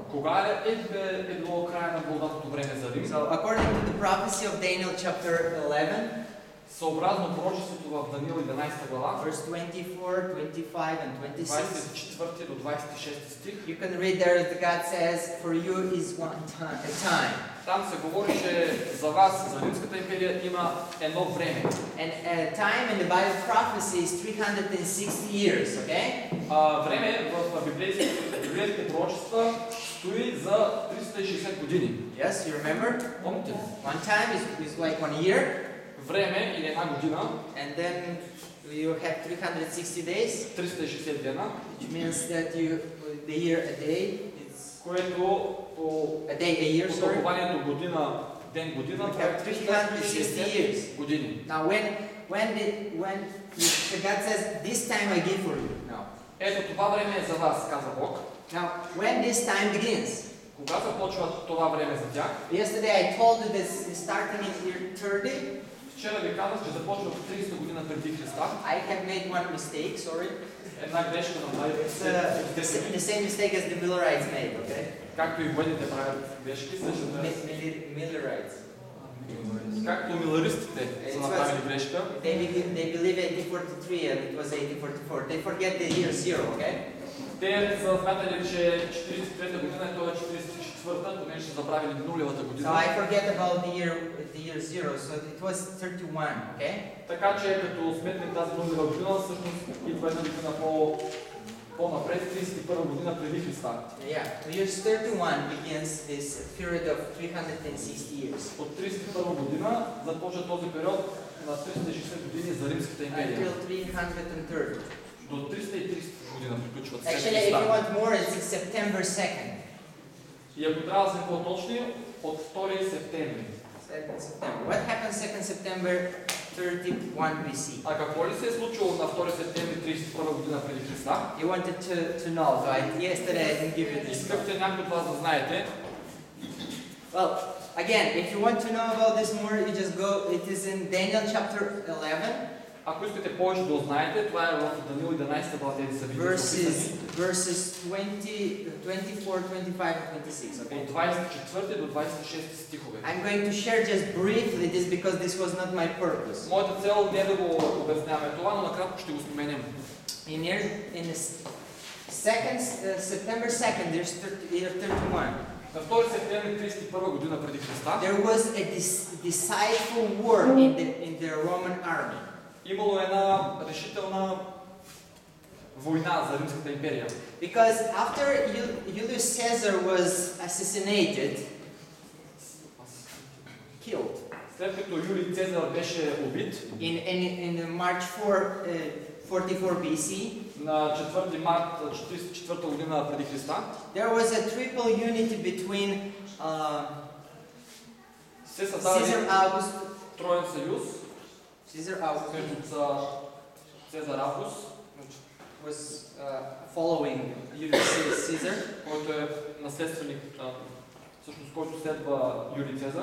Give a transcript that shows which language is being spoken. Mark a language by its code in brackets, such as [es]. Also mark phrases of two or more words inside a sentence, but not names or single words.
[bg] Кога е било края на благодатното време за Рим? [en] So according to the prophecy of Daniel chapter 11, [bg] съобразно пророчеството в Даниил 11 глава, [en] verse 24, 25 and 26, [bg] 24 до 26 стих, [en] you can read there that God says, for you is a time. [bg] Там се говори, че за вас, за Римската империя, има едно време. [en] And a time in the Bible prophecy is 360 years, okay? [bg] Време в библейските пророчества стои за 360 години. [en] Yes, you remember? [bg] Помните ли? [en] One time is like 1 year. [bg] Време или една година. [en] And then you have 360 days. [bg] 360 дена. [en] Which means that the year a day is. [bg] Което [en] a day a year. [bg] По тълкованието година, ден година. [en] We have 360 years. [bg] Години. [en] Now when God says this time I give for you. Now. [bg] Ето това време е за вас, каза Бог. [en] Now when this time begins. [bg] Кога започва това време за тях? [en] Yesterday I told you this is starting in year 30. [bg] Вчера ви казах, че започва в 30 година преди Христа. [en] I have made one mistake, sorry. [bg] Една грешка направих. [en] The same mistake as the Millerites made, okay? [bg] Както и военните правят грешки, същата. [en] Millerites. [bg] Както миларистите са направили грешка. [en] They believe 1843 and it was 1844. They forget the year 0, okay? [bg] Те са смятали, че 43-та година е това 44-та, понеже са забравили нулевата година. [en] So I forget about the year 0, so it was 31, okay? [bg] Така че като сметнем тази нулева година, всъщност идва една година по-напред, 31 година преди Христа. [en] Yeah, the year 31 begins this period of 360 years. [bg] От 31 година започва този период на 360 години за Римската империя. [en] Until 330. [bg] До 330 година приключват след [en] Actually, if [bg] Христа. [en] you want more, it's September 2nd. [bg] И ако трябва да сме по-точни, от 2 септември. [en] 2nd September. What happened 2nd September 31 BC? [bg] А какво ли се е случило на 2 септември 31 година преди Христа? [en] You wanted to know, so yesterday I didn't give you this. [bg] Искахте някой от вас да знаете. [en] Well, again, if you want to know about this more, you just go, it is in Daniel chapter 11. [bg] Ако искате повече да узнаете, това е в Даниил 11 глава тези събития. са [en] verses 20, 24, 25, and 26. Okay? [bg] От 24 до 26 стихове. [en] I'm going to share just briefly this because this was not my purpose. [bg] Моята цел не е да го обясняваме това, но накратко ще го споменем. [en] In September 2nd, there's year 31. [bg] На 2 септември 31 година преди Христа [en] There was a decisive war in the Roman army. [bg] имало една решителна война за Римската империя. [en] Because after Julius Caesar was assassinated, killed, [bg] След като Юлий Цезар беше убит [en] in March 44 BC, [bg] на 4 март 44 година преди Христа, [en] there was a triple unity between [bg] се създаде [en] Caesar Augustus, [bg] троен съюз между Цезар Август, [en] was following Julius Caesar, [bg] който е наследственик, всъщност който следва Юлий Цезар,